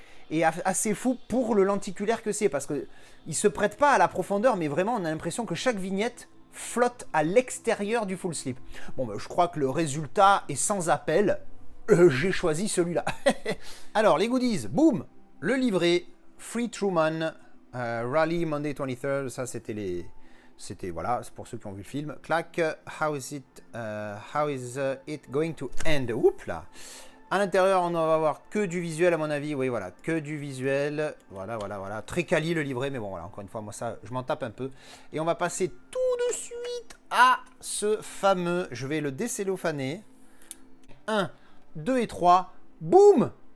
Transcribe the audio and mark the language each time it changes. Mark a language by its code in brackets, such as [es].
[fr] Et assez fou pour le lenticulaire que c'est, parce qu'il ne se prête pas à la profondeur, mais vraiment, on a l'impression que chaque vignette flotte à l'extérieur du full slip. Bon, ben, je crois que le résultat est sans appel. J'ai choisi celui-là. Alors, les goodies, boum, le livret, Free Truman, Rally Monday 23rd, ça c'était voilà, c'est pour ceux qui ont vu le film. [en] Clac, how is it going to end? [fr] Oups là. À l'intérieur, on va avoir que du visuel à mon avis. Oui, voilà, que du visuel. Voilà. Très quali le livret, mais bon, voilà, encore une fois, moi ça, je m'en tape un peu. Et on va passer tout de suite à ce fameux, je vais le décellophaner. 1, 2 et 3, boum.